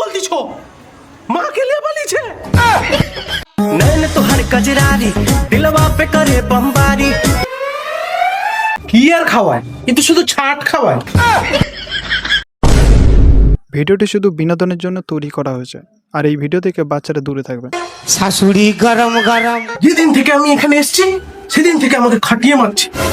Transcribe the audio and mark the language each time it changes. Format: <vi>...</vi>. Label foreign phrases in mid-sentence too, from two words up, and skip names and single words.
<bn>পালিয়েছো? মাকে নিয়ে পালিয়েছে?</bn> <bho>नैन तुहार कजरारी दिलवा पे करे बमबारी।</bho> <bn>কি আর খাওয়ায়? কিন্তু শুধু ছাট খাওয়ায়। ভিডিওটি শুধু বিনোদনের জন্য তৈরি করা হয়েছে, আর এই ভিডিও থেকে বাচ্চারা দূরে থাকবে। শাশুড়ি গরম গরম। যেদিন থেকে আমি এখানে এসেছি সেদিন থেকে আমাকে খাটিয়ে মারছে।</bn>